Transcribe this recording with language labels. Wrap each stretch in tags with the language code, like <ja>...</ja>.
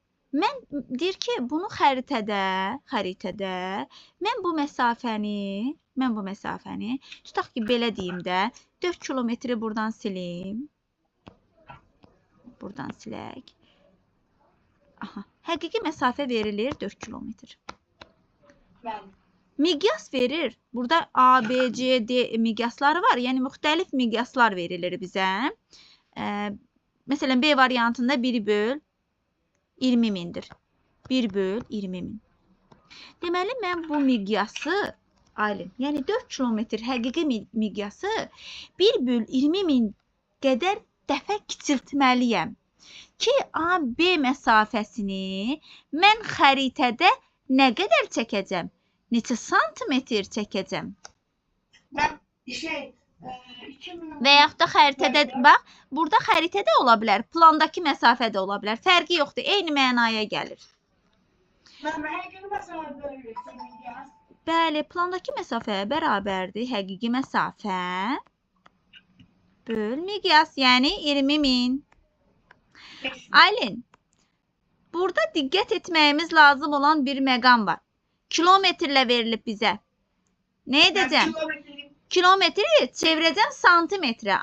<az>Deyir ki, bunu xəritədə mən bu məsafəni tutaq ki, belə deyim də 4 kilometri buradan silim. Buradan silək. Aha, həqiqi məsafə verilir 4 kilometr. Miqyas verir. Burada A, B, C, D miqyasları var. Yəni, müxtəlif miqyaslar verilir bizə. Məsələn, B variantında 1 böl 20 mindir. 1 böl 20 min. Deməli, mən bu miqyası, Aylin, yəni 4 kilometr həqiqi miqyası 1 böl 20 min qədər dəfə kiçiltməliyəm ki, AB məsafəsini mən xəritədə nə qədər çəkəcəm? Neçə santimetr çəkəcəm?</az> <tr>Ben 2000</tr> <az>Və yaxud da xəritədə, bax, burada xəritədə ola bilər, plandakı məsafə də ola bilər. Fərqi yoxdur, eyni mənaya gəlir.</az> <tr>Ben her gün mesela böyle yaz.</tr> <az>Bəli, plandakı məsafəyə bərabərdir həqiqi məsafə böl miqyas, yəni 20.000. Aylin, burada diqqət etməyimiz lazım olan bir məqam var. Kilometrlə verilib bizə. Nə edəcəm? Kilometri çevirəcəm santimetrə.</az>